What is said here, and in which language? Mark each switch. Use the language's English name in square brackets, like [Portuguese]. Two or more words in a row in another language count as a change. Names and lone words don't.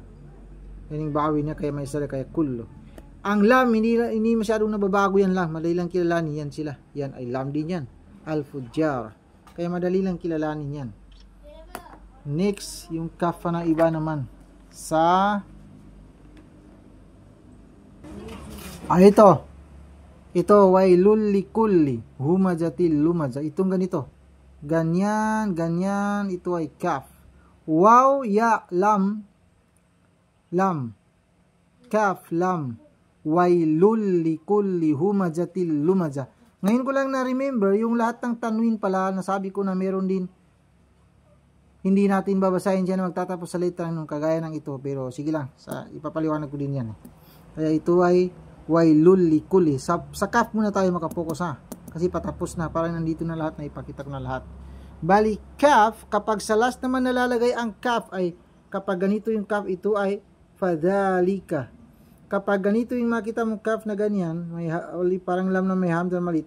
[Filipino] Yan yung bawi niya kaya may sala kaya kullo. Ang lam, hindi masyadong nababago yan lam. Madali lang kilalanin yan sila. Yan ay lam din yan. Al-Fujjar. Kaya madali lang kilalanin yan. Next, yung kaf na iba naman. Sa... ito. Ito, [Arabic] ويل لكل همزة لمزة. [Filipino] Itong ganito. Ganyan, ganyan. Ito ay kaf. Waw, ya, lam. Lam. Kaf, lam. [Arabic] ويل لكل همزة لمزة. [Filipino] Ngayon ko lang na-remember, yung lahat ng tanwin pala, nasabi ko na meron din. Hindi natin babasahin dyan na magtatapos sa letra nung kagaya ng ito. Pero sige lang, ipapaliwanag ko din yan. Kaya ito ay [Arabic] ويل لكل. [Filipino] Sa kaf muna tayo makapokus ha. Kasi patapos na, parang nandito na lahat, na ipakita ko na lahat. Bali, kaf, kapag sa last naman nalalagay ang kaf ay, kapag ganito yung kaf, ito ay fadhalika. Kapag ganito yung makita mong kaf na ganyan, parang lam na may hamza malit.